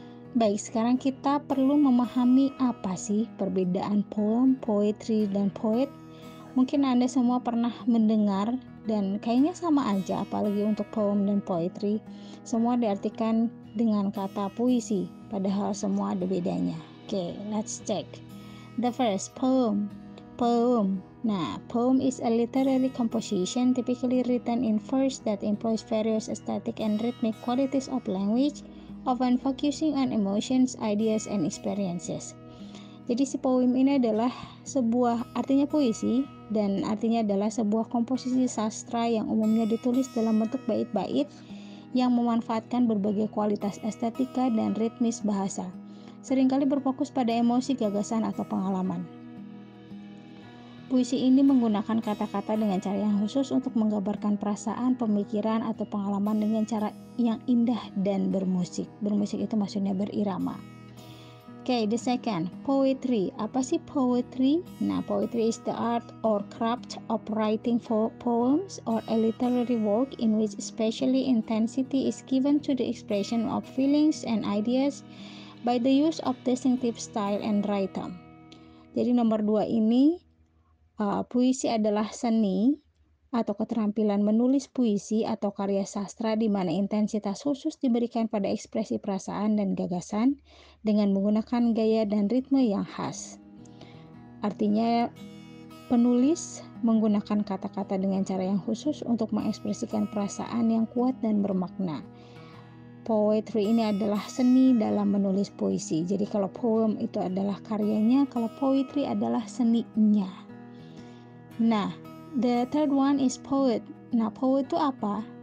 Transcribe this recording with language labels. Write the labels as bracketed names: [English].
[Indonesian] Baik, sekarang kita perlu memahami apa sih perbedaan poem, poetry, dan poet. Mungkin Anda semua pernah mendengar dan kayaknya sama aja, apalagi untuk poem dan poetry. Semua diartikan dengan kata puisi, padahal semua ada bedanya. [English] Oke, let's check. The first, poem. Nah, poem is a literary composition typically written in verse that employs various aesthetic and rhythmic qualities of language, often focusing on emotions, ideas, and experiences. [Indonesian] Jadi si poem ini adalah artinya puisi, dan artinya adalah sebuah komposisi sastra yang umumnya ditulis dalam bentuk bait-bait yang memanfaatkan berbagai kualitas estetika dan ritmis bahasa. Seringkali berfokus pada emosi, gagasan, atau pengalaman. Puisi ini menggunakan kata-kata dengan cara yang khusus untuk menggambarkan perasaan, pemikiran, atau pengalaman dengan cara yang indah dan bermusik. Bermusik itu maksudnya berirama. [English] Okay, the second, poetry. [Indonesian] Apa sih poetry? [English] Nah, poetry is the art or craft of writing for poems or a literary work in which especially intensity is given to the expression of feelings and ideas by the use of distinctive style and rhythm. [Indonesian] Jadi nomor 2 ini, puisi adalah seni atau keterampilan menulis puisi atau karya sastra di mana intensitas khusus diberikan pada ekspresi perasaan dan gagasan dengan menggunakan gaya dan ritme yang khas. Artinya Penulis menggunakan kata-kata dengan cara yang khusus untuk mengekspresikan perasaan yang kuat dan bermakna. Poetry ini adalah seni dalam menulis puisi. Jadi kalau poem itu adalah karyanya, kalau poetry adalah seninya. [English] Nah, the third one is poet. [Indonesian] Nah, poet itu apa?